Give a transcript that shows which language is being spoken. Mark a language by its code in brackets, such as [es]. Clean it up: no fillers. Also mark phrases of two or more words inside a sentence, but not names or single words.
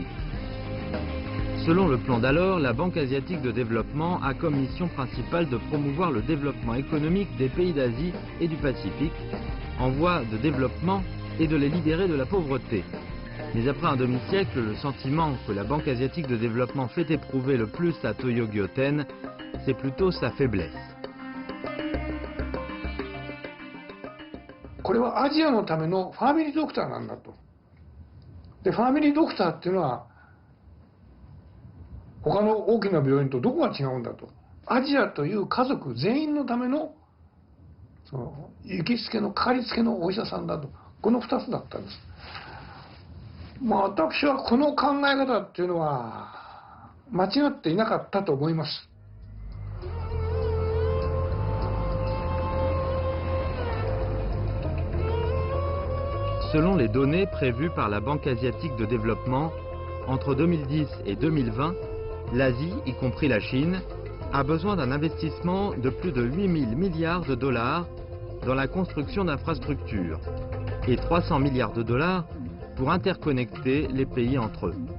[fr] Selon le plan d'alors, la Banque asiatique de développement a comme mission principale de promouvoir le développement économique des pays d'Asie et du Pacifique, en voie de développement et de les libérer de la pauvreté. Mais après un demi-siècle, le sentiment que la Banque asiatique de développement fait éprouver le plus à Toyo Gyoten, c'est plutôt sa faiblesse. [ja] これはアジアのためのファミリードクターなんだと。で、ファミリードクターっていうのは他の大きな病院とどこが違うんだと。アジアという家族全員のためのその行きつけのかかりつけのお医者さんだと。この2つだったんです。まあ私はこの考え方っていうのは間違っていなかったと思います。 [fr] Selon les données prévues par la Banque asiatique de développement, entre 2010 et 2020, l'Asie, y compris la Chine, a besoin d'un investissement de plus de 8 000 milliards de dollars dans la construction d'infrastructures et 300 milliards de dollars pour interconnecter les pays entre eux.